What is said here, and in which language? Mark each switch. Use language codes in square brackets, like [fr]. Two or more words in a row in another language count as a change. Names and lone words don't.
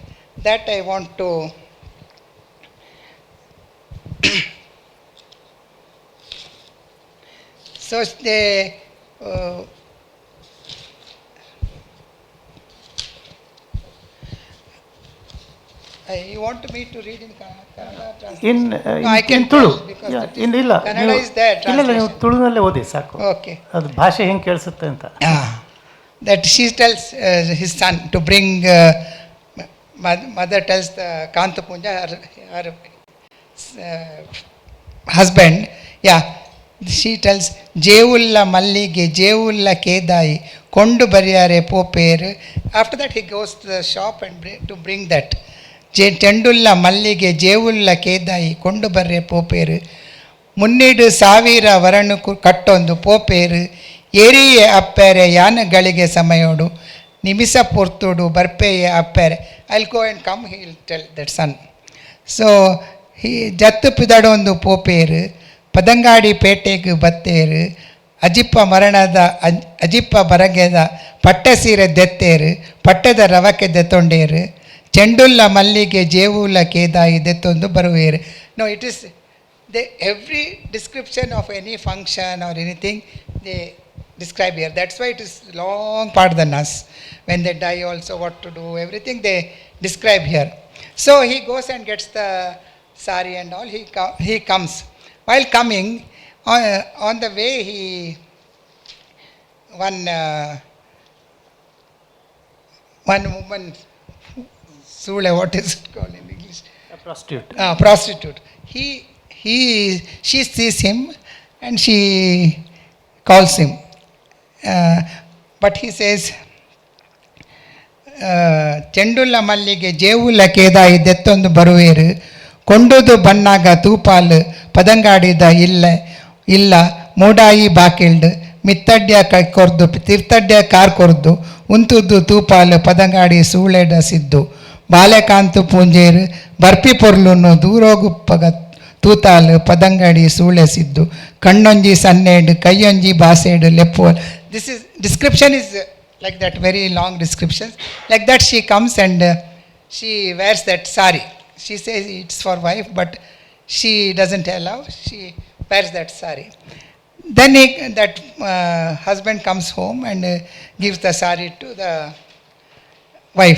[en] That I want to so they you want me to read in Kannada translation? No, I can ತುಳು. because [kn] ಇಲ್ಲ [en] Kannada is there [kn] ಇಲ್ಲ ನೀವು [en] translation. [kn] ತುಳುನಲ್ಲೇ ಓದಿ ಸಾಕು. [en] Okay. [kn] ಅದು ಭಾಷೆ ಹೆಂಗೆ ಕೇಳಿಸುತ್ತೆ ಅಂತ. [en] That she tells his son to bring, mother tells the Kantapunja, her husband, she tells, [tcy] Jevulla Mallige, Jevulla Kedai, Kondu Bariyare Poperu. [en] After that he goes to the shop and to bring that. [tcy] Tendulla Mallige, Jevulla Kedai, Kondu Barre Poperu. ಮುನ್ನಿಡು ಸಾವಿರ ವರನು ಕಟ್ಟೊಂದು ಪೋಪೇರು ಏರಿಯೇ ಅಪ್ಪೆರೆ ಯಾನಗಳಿಗೆ ಸಮಯೋಡು ನಿಮಿಷ ಪೊರ್ತುಡು ಬರ್ಪೆಯೇ ಅಪ್ಪೆರೆ. [en] I'll go and come, he will tell that son. [tcy] ಸೊ ಜತ್ತು ಪಿದಡೊಂದು ಪೋಪೇರು ಪದಂಗಾಡಿ ಪೇಟೆಗೆ ಬತ್ತೇರು ಅಜಿಪ್ಪ ಮರಣದ ಅಜಿಪ್ಪ ಬರಗೆದ ಪಟ್ಟೆ ಸೀರೆ ದೆತ್ತೇರು ಪಟ್ಟದ ರವಕ್ಕೆ ದೆತ್ತೊಂಡೇರು ಚೆಂಡುಲ್ಲ ಮಲ್ಲಿಗೆ ಜೇವುಲ್ಲ ಕೇದಾಯಿ ದೆತ್ತೊಂದು ಬರುವೇರು. [en] No, it is every description of any function or anything, they describe here. That's why it is long part than us. When they die also, what to do, everything they describe here. So he goes and gets the sari and all. He comes. While coming, on the way, one woman, Sule, what is it called in English? A prostitute. Prostitute. She sees him and she calls him. But he says, [tcy] ಚೆಂಡುಲ್ಲ ಮಲ್ಲಿಗೆ ಜೇವುಲ್ಲ ಕೇದ ಇದೆತ್ತೊಂದು ಬರುವೇರು ಕೊಂಡುದು ಬಣ್ಣಾಗ ತೂಪಾಲು ಪದಂಗಾಡಿದ ಇಲ್ಲ ಮೂಡಾಯಿ ಬಾಕಿಲ್ಡು ಮಿತ್ತಡ್ಯ ಕೈ ಕೊರ್ದು ತೀರ್ಥಡ್ಯ ಕಾರ್ ಕೊರ್ದು ಉಂತುದ್ದು ತೂಪಾಲು ಪದಂಗಾಡಿ ಸೂಳೆಡ ಸಿದ್ದು ಬಾಲೆಕಾಂತು ಪೂಂಜೇರು ಬರ್ಪಿ ಪೊರ್ಲುನ್ನು ದೂರೋಗುಪ್ಪಗ ತೂತಾಲು ಪದಂಗಾಡಿ ಸೂಳೆಸಿದ್ದು ಕಣ್ಣೊಂಜಿ ಸನ್ನೇಡು ಕೈಯೊಂಜಿ ಬಾಸೇಡು ಲೆಪ್ಪೋಲ್. [en] This is description is like that, very long descriptions. Like that she comes and she wears that sari. She says it's for wife, but she doesn't allow. She wears that sari. Then that husband comes home and gives the sari to the wife.